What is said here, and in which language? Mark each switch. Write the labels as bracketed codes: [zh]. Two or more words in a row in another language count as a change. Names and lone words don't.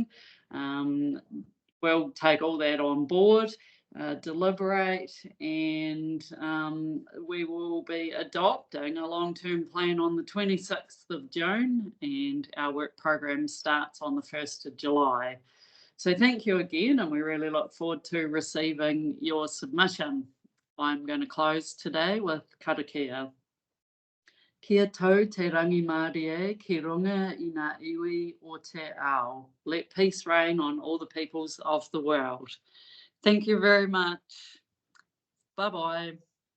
[en] We'll take all that on board, deliberate, and we will be adopting a long-term plan on the 26th of June, and our work program starts on the 1st of July. So thank you again, and we really look forward to receiving your submission. I'm going to close today with karakia. [mi] Kia tau te rangi Māori ki runga I ngā iwi o te ao. [en] Let peace reign on all the peoples of the world. Thank you very much. Bye-bye.